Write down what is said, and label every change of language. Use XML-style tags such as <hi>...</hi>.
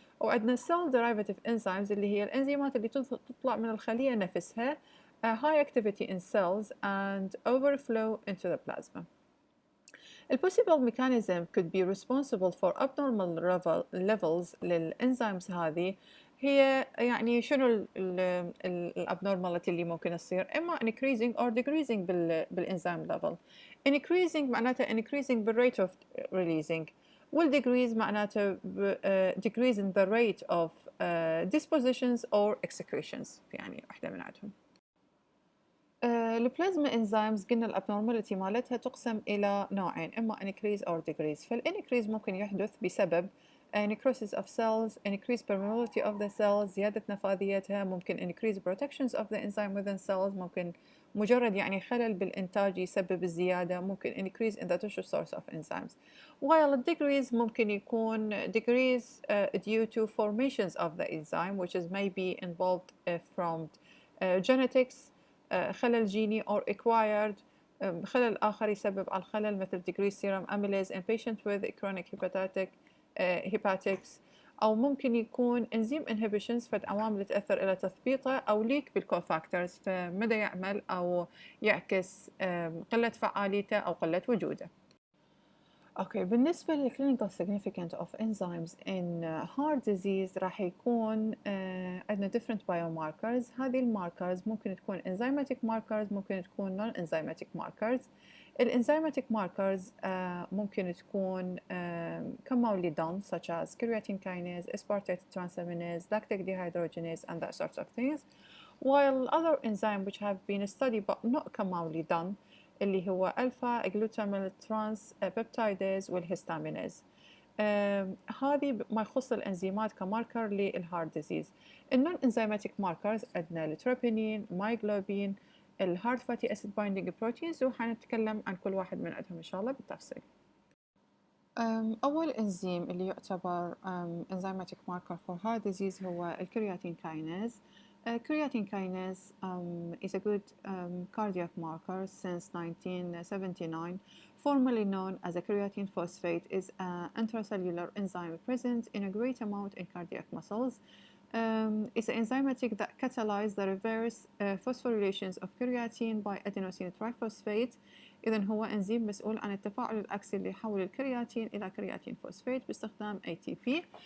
<ar>وعندنا</ar> <en>cell derivative enzymes</en> <ar>اللي هي الانزيمات اللي تطلع من الخلية نفسها</ar> <en>high activity in cells and overflow into the plasma. A possible mechanism could be responsible for abnormal levels</en> <ar>للانزيمز هذه. هي يعني شنو الابنورماليتي اللي ممكن تصير؟ اما</ar> <en>increasing or decreasing</en> <ar>بالانزيم level.</ar> <en>Increasing معناته increasing بالrate of releasing، والdecrease معناته decrease in the rate of dispositions or excretions،</en> <ar>يعني واحدة من عندهم. البلازما انزيمز قلنا الابنورماليتي مالتها تقسم الى نوعين، اما</ar> <en>increase or decrease.</en> <ar>فالانكريز ممكن يحدث بسبب</ar> <en>necrosis of cells, increased permeability of the cells،</en> <ar>زيادة نفاذيتها،</ar> <en>ممكن increase protections of the enzyme within cells، ممكن</en> <ar>مجرد يعني خلل بالإنتاج يسبب الزيادة ممكن</ar> <en>increase in the tissue source of enzymes. While decrease</en> <ar>ممكن يكون</ar> <en>decrease due to formations of the enzyme which is maybe involved from genetics</en> <ar>خلل جيني or acquired خلل آخر يسبب على الخلل مثل</ar> <en>decreased serum amylase in patients with chronic hepatics</en> <ar>أو ممكن يكون</ar> <en>enzyme inhibitions</en> <ar>فد عوامل تأثر إلى تثبيطه أو ليك بالكوفاكتورز فمدى يعمل أو يعكس قلة فعاليته أو قلة وجوده. اوكي بالنسبة</ar> <en>للclinical significance of enzymes in heart disease</en> <ar>راح يكون عندنا</ar> <en>different biomarkers.</en> <ar>هذه الماركرز ممكن تكون</ar> <en>enzymatic markers</en> <ar>ممكن تكون</ar> <en>non-enzymatic markers. الانزيماتيك markers ممكن تكون commonly done such as creatine kinase, aspartate transaminase, lactic dehydrogenase and that sorts of things. While other enzymes which have been studied but not commonly done</en> <ar>اللي هو</ar> <en>alpha glutamyl trans peptidase والهستامينيز.</en> <ar>هذه ما يخص الانزيمات كماركر للهارت ديزيز. النون انزيماتيك ماركرز عندنا التروبينين، مايجلوبين، الهارت فاتي اسيد بايندينج بروتينز وحنتكلم عن كل واحد من عندهم ان شاء الله بالتفصيل. أول إنزيم اللي يعتبر enzymatic marker for heart disease هو الكرياتين كايناز.</ar> <en>Creatine kinase is a good cardiac marker since 1979. Formerly known as a creatine phosphate, is an intracellular enzyme present in a great amount in cardiac muscles. It's an enzymatic that catalyzes the reverse phosphorylations of creatine by adenosine triphosphate.</en> <ar>إذن هو إنزيم مسؤول عن التفاعل العكسي اللي يحول الكرياتين إلى كرياتين فوسفات باستخدام ATP.</ar>